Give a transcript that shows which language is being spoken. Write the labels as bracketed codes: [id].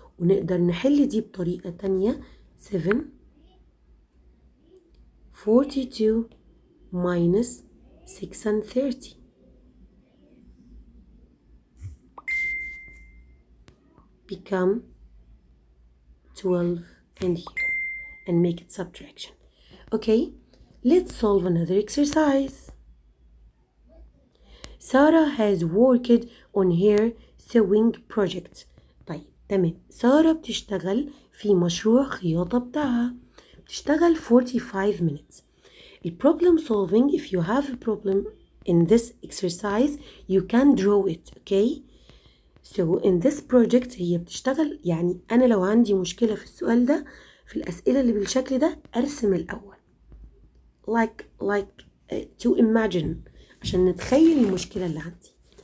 [ar] ونقدر نحل دي بطريقة تانية [en] 7:42 minus 6:30 become 12 and here and make it subtraction. Okay, let's solve another exercise. Sarah has worked on her sewing project. [ar] طيب تمام سارة بتشتغل في مشروع خياطة بتاعها بتشتغل 45 minutes. [en] problem solving if you have a problem in this exercise you can draw it okay so in this project [ar] هي بتشتغل يعني أنا لو عندي مشكلة في السؤال ده في الأسئلة اللي بالشكل ده أرسم الأول [en] like to imagine [ar] عشان نتخيل المشكلة اللي عندي.